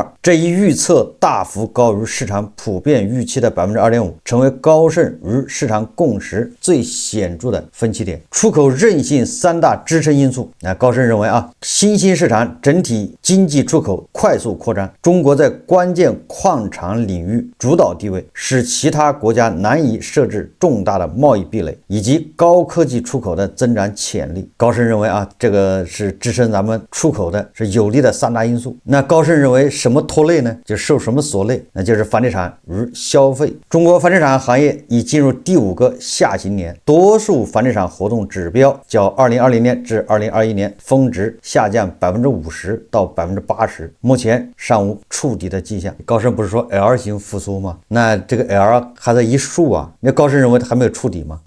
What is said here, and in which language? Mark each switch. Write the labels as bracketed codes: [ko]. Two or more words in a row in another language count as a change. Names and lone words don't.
[zh] 這一預測大幅高於市場普遍預期的2.5%，成為高盛與市場共識最顯著的分歧點。出口韌性3大支撐因素。高盛認為新新興市場整體經濟出口快速擴張，中國在關鍵礦產領域主導地位，使其他國家難以設置重大的貿易壁壘，以及高科技出口的增長潛力。高盛認為啊，這個是支撐咱們出口的是有利的3大因素。那高盛認為什麼拖累呢？就受什麼所累？那就是房地產與消費。中國房地產行業已進入第5個下行年，多數房地產活動指標較2020年至2021年峰值下降50%到80%，目前尚無觸底的跡象。高盛不是說 L 型復甦嗎？那這個 L 還在一豎啊，那高盛認為還沒有觸底嗎？